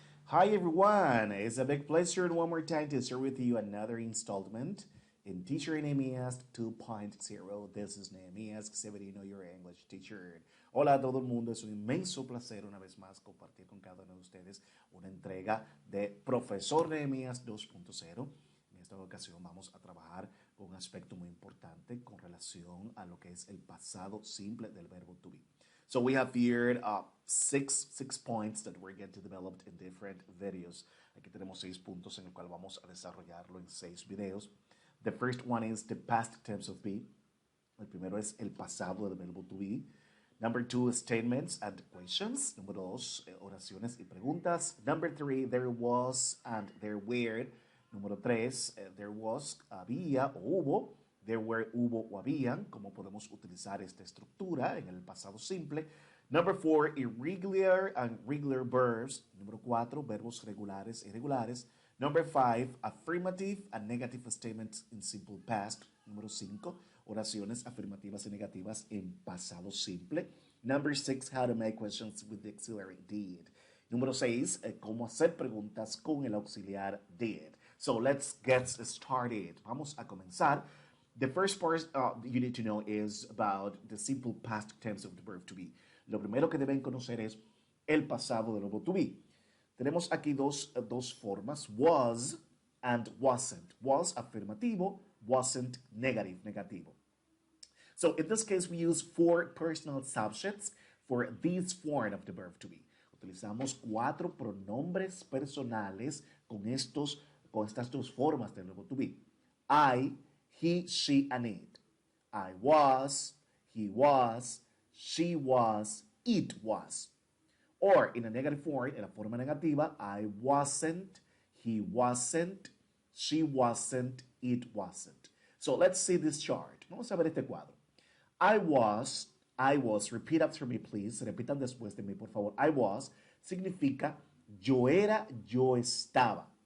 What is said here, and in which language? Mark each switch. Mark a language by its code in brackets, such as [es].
[en] Hi everyone, it's a big pleasure one more time to share with you another installment in Teacher Nehemias 2.0. This is Nehemias, Severino, your English teacher. [es] Hola a todo el mundo, es un inmenso placer una vez más compartir con cada uno de ustedes una entrega de Profesor Nehemías 2.0. En esta ocasión vamos a trabajar con un aspecto muy importante con relación a lo que es el pasado simple del verbo to be. [en] So we have here six points that we're going to develop in different videos. [es] Aquí tenemos 6 puntos en el cual vamos a desarrollarlo en 6 videos. [en] The first one is the past tense of be. [es] El primero es el pasado del verbo to be. [en] Number 2, statements and questions. [es] Número 2, oraciones y preguntas. [en] Number 3, there was and there were. [es] Número 3, there was, había o hubo. There were, hubo o habían. Cómo podemos utilizar esta estructura en el pasado simple. [en] Number 4, irregular and regular verbs. [es] Número 4, verbos regulares e irregulares. [en] Number 5, affirmative and negative statements in simple past. [es] Número 5, oraciones afirmativas y negativas en pasado simple. [en] Number 6, how to make questions with the auxiliary did. [es] Número 6, cómo hacer preguntas con el auxiliar did. [en] So let's get started. [es] Vamos a comenzar. [en] The first part you need to know is about the simple past tense of the verb to be. [es] Lo primero que deben conocer es el pasado del verbo to be. Tenemos aquí dos formas, was and wasn't. Was afirmativo, wasn't negative, negativo. [en] So in this case, we use 4 personal subjects for this form of the verb to be. [es] Utilizamos 4 pronombres personales con estas dos formas del verbo to be. [en] I, he, she, and it. I was, he was, she was, it was. Or in a negative form, [es] en la forma negativa, [en] I wasn't, he wasn't, she wasn't, it wasn't. So let's see this chart. [es] Vamos a ver este cuadro. [en] I was, repeat after me please, [es] repitan después de mí por favor. I was significa yo era, yo estaba.